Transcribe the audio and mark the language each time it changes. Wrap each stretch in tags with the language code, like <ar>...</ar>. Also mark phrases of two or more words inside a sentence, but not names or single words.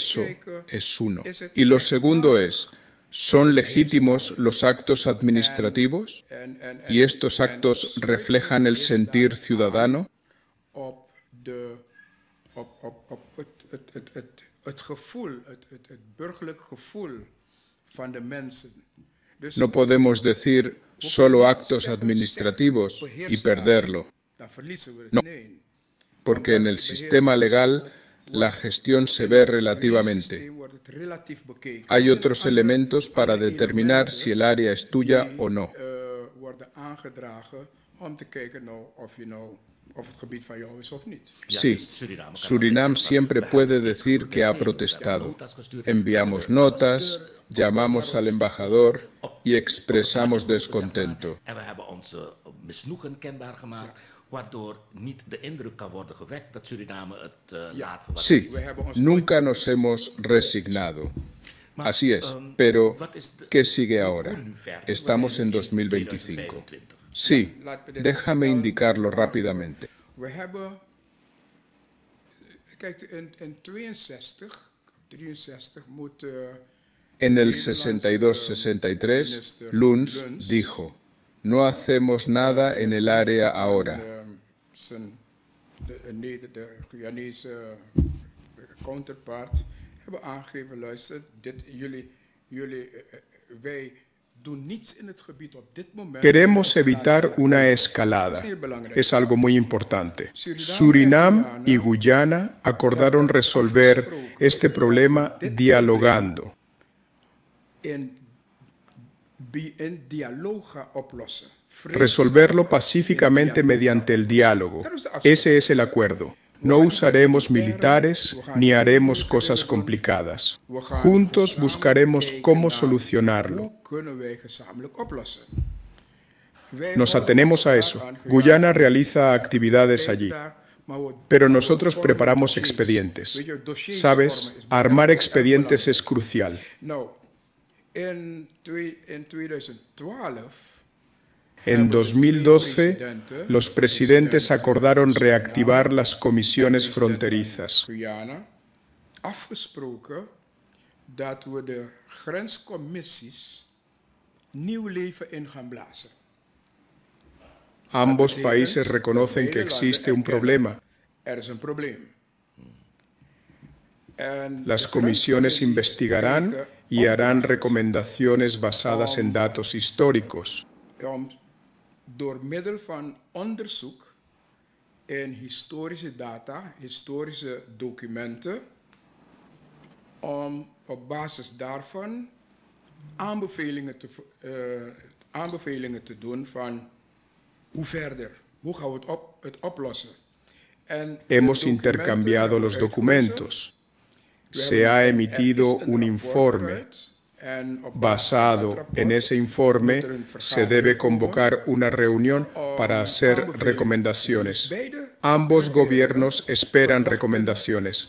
<es>Eso</es> <nl>kijken,</nl> <es>es uno. Y lo segundo es, ¿son legítimos los actos administrativos?</es> <nl>en</nl> <es>¿Y estos actos reflejan el sentir ciudadano?</es> <nl>op het gevoel, het burgerlijk gevoel van de mensen. Dus</nl> <es>No podemos decir solo actos administrativos y perderlo,</es> <nl>dan verliezen we het.</nl> <es>No.</es> <nl>Nee.</nl> <es>porque en el sistema legal la gestión se ve relativamente.</es> <nl>Het wordt het relatief bekeken.</nl> <es>Hay otros elementos para determinar si el área es tuya o no.</es> <nl>Worden aangedragen om te kijken nou, of het gebied van jou is of niet.</nl> <es>Sí, Surinam siempre puede decir que ha protestado. Enviamos notas, llamamos al embajador y expresamos descontento.</es> <nl>En we hebben onze misnoegen kenbaar gemaakt, waardoor niet de indruk kan worden gewekt dat Suriname het laat voor wat</nl> <es>Sí, nunca nos hemos resignado. Así es, pero ¿qué sigue ahora? Estamos en 2025. Sí, déjame indicarlo rápidamente.</es> <nl>We hebben, kijk, in 63 moet</nl> <es>En el 62-63, Luns dijo, no hacemos nada en el área ahora.</es> <nl>de Guyanese counterpart hebben aangegeven, luister, wij doen niets in het gebied op dit moment.</nl> <es>Queremos evitar una escalada. Es algo muy importante. Surinam y Guyana acordaron resolver este problema dialogando.</es> <nl>In dialoog oplossen.</nl> <es>Resolverlo pacíficamente mediante el diálogo. Ese es el acuerdo. No usaremos militares ni haremos cosas complicadas. Juntos buscaremos cómo solucionarlo.</es> <nl>Hoe kunnen wij gezamenlijk oplossen?</nl> <es>Nos atenemos a eso. Guyana realiza actividades allí, pero nosotros preparamos expedientes. ¿Sabes? Armar expedientes es crucial. En 2012, los presidentes acordaron reactivar las comisiones fronterizas.</es> <nl>Afgesproken dat we de grenscommissies nieuw leven in gaan blazen.</nl> <es>Ambos países reconocen que existe un problema.</es> <nl>Er is een probleem.</nl> <es>Las comisiones investigarán y harán recomendaciones basadas en datos históricos.</es> <nl>Door middel van onderzoek in historische data, historische documenten, om op basis daarvan aanbevelingen te doen van hoe verder, hoe gaan we het oplossen.</nl> <es>Hemos intercambiado los documentos. Se ha emitido un informe. Basado en ese informe, se debe convocar una reunión para hacer recomendaciones. Ambos gobiernos esperan recomendaciones.</es>